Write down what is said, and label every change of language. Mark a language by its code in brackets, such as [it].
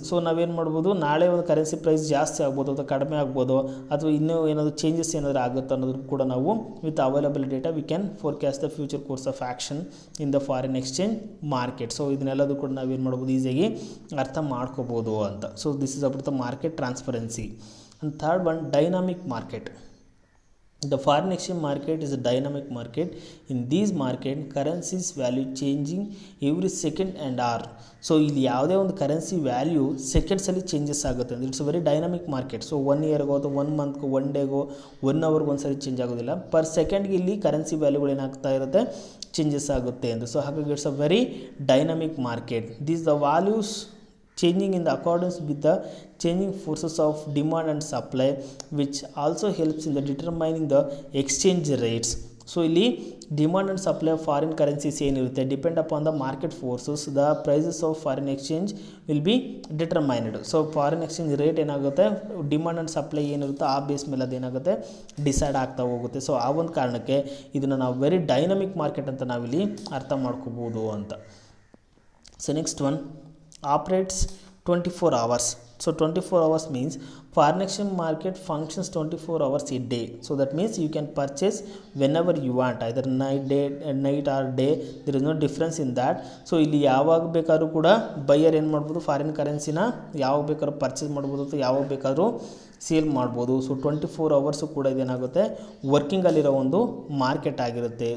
[kn] So ನಾವೇನು ಮಾಡ್ಬೋದು, ನಾಳೆ ಒಂದು ಕರೆನ್ಸಿ ಪ್ರೈಸ್ ಜಾಸ್ತಿ ಆಗ್ಬೋದು ಅಥವಾ ಕಡಿಮೆ ಆಗ್ಬೋದು ಅಥವಾ ಇನ್ನೂ ಏನಾದರೂ ಚೇಂಜಸ್ ಏನಾದರೂ ಆಗುತ್ತೋ ಅನ್ನೋದು ಕೂಡ ನಾವು [en] With available data we can forecast the future course of action in the foreign exchange market. [kn] So ಇದನ್ನೆಲ್ಲದೂ ಕೂಡ ನಾವೇನು ಮಾಡ್ಬೋದು ಈಸಿಯಾಗಿ ಅರ್ಥ ಮಾಡ್ಕೋಬೋದು ಅಂತ. [en] So this is about the market transparency. And third one dynamic market. The foreign exchange market is a dynamic market. In this market, currencies value changing every second and hour. [kn] So ಇಲ್ಲಿ ಯಾವುದೇ ಒಂದು currency value ಸೆಕೆಂಡ್ಸಲ್ಲಿ changes ಆಗುತ್ತೆ ಅಂದರೆ [en] It's very dynamic market. [kn] So 1 ಇಯರ್ಗೋ ಅಥವಾ 1 ಮಂತ್ಗೋ 1 ಡೇಗೋ 1 ಅವರ್ಗೆ ಒಂದು ಸರಿ change ಆಗೋದಿಲ್ಲ. ಪರ್ ಸೆಕೆಂಡ್ಗೆ ಇಲ್ಲಿ ಕರೆನ್ಸಿ ವ್ಯಾಲ್ಯೂಗಳು ಏನಾಗ್ತಾ ಇರುತ್ತೆ ಚೇಂಜಸ್ ಆಗುತ್ತೆ ಅಂತ. ಸೊ ಹಾಗಾಗಿ [en] It's a very dynamic market. These the values changing in the accordance with the changing forces of demand and supply, which also helps in the determining the exchange rates. So ಇಲ್ಲಿ demand and supply of foreign currencies ಏನಿರುತ್ತೆ depend upon the market forces, the prices of foreign exchange will be determined. [kn] So foreign exchange rate ಏನಾಗುತ್ತೆ, demand and supply ಏನಿರುತ್ತೆ ಆ base ಮೇಲೆ ಅದೇನಾಗುತ್ತೆ decide ಆಗ್ತಾ ಹೋಗುತ್ತೆ. So ಆ ಒಂದು ಕಾರಣಕ್ಕೆ ಇದನ್ನು ನಾವು ವೆರಿ ಡೈನಮಿಕ್ ಮಾರ್ಕೆಟ್ ಅಂತ ನಾವಿಲ್ಲಿ ಅರ್ಥ ಮಾಡ್ಕೋಬೋದು ಅಂತ. [en] So next one operates 24 hours. So 24 hours means foreign exchange market functions 24 hours a day. So that means you can purchase whenever you want, either night or day, there is no difference in that. [kn] So ಇಲ್ಲಿ ಯಾವಾಗ ಬೇಕಾದ್ರೂ ಕೂಡ buyer ಏನು ಮಾಡ್ಬೋದು, foreign ಕರೆನ್ಸಿನ ಯಾವಾಗ ಬೇಕಾದ್ರೂ purchase ಮಾಡ್ಬೋದು ಅಥವಾ ಯಾವಾಗ ಬೇಕಾದ್ರೂ ಸೇಲ್ ಮಾಡ್ಬೋದು. ಸೊ 24 ಅವರ್ಸು ಕೂಡ ಇದೇನಾಗುತ್ತೆ ವರ್ಕಿಂಗಲ್ಲಿರೋ ಒಂದು ಮಾರ್ಕೆಟ್ ಆಗಿರುತ್ತೆ.